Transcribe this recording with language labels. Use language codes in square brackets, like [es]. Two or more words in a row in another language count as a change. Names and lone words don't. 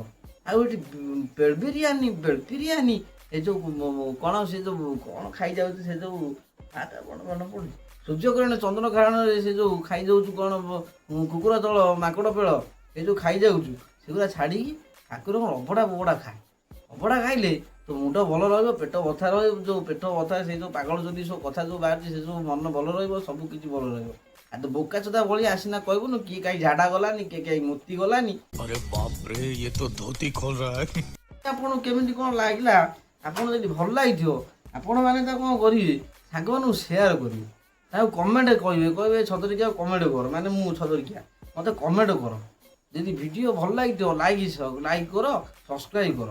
[or] ଆଉ ଏଠି ବିରିୟାନୀ ଏ ଯେଉଁ କ'ଣ ସେ ଯେଉଁ କ'ଣ ଖାଇଯାଉଛି, ସେ ଯେଉଁ କ'ଣ ମନେ ପଡ଼ୁଛି, ସୂର୍ଯ୍ୟକିରଣ ଚନ୍ଦ୍ର କାରଣରେ ସେ ଯେଉଁ ଖାଇଯାଉଛୁ କ'ଣ କୁକୁର ତଳ ମାଙ୍କଡ଼ ପେଳ, ଏ ଯେଉଁ ଖାଇଯାଉଛୁ, ସେଗୁଡ଼ା ଛାଡ଼ିକି ଠାକୁରଙ୍କର ଅବଢ଼ା ଫବଢ଼ା ଖାଏ। ଅବଢ଼ା ଖାଇଲେ ତୋ ମୁଣ୍ଡ ଭଲ ରହିବ, ପେଟ ବଥା ରହିବ, ଯେଉଁ ପେଟ ବଥା ସେ ଯେଉଁ ପାଗଳ ଯଦି ସବୁ କଥା ଯେଉଁ ବାହାରୁଛି ସେ ସବୁ ମନ ଭଲ ରହିବ, ସବୁ କିଛି ଭଲ ରହିବ। ଆଉ ତ ବୋକା ଚୋଦା ଭଳି ଆସିନା କହିବୁନୁ କିଏ କାହିଁ ଝାଡ଼ା ଗଲାନି, କିଏ କାହିଁ ମୁତି ଗଲାନି। [hi] अरे बाप रे, ये तो धोती खोल रहा है। [or] ଆପଣଙ୍କୁ କେମିତି କ'ଣ ଲାଗିଲା? ଆପଣ ଯଦି ଭଲ ଲାଗିଥିବ ଆପଣମାନେ ତା କ'ଣ କରିବେ, ସାଙ୍ଗମାନଙ୍କୁ ସେୟାର କରିବେ, ତାକୁ କମେଣ୍ଟ କହିବେ ଛତରିକିଆ କମେଣ୍ଟ କର, ମାନେ ମୁଁ ଛତରିକିଆ, ମୋତେ କମେଣ୍ଟ କର। ଯଦି ଭିଡ଼ିଓ ଭଲ ଲାଗିଥିବ ଲାଇକ୍ କର, ସବସ୍କ୍ରାଇବ୍ କର।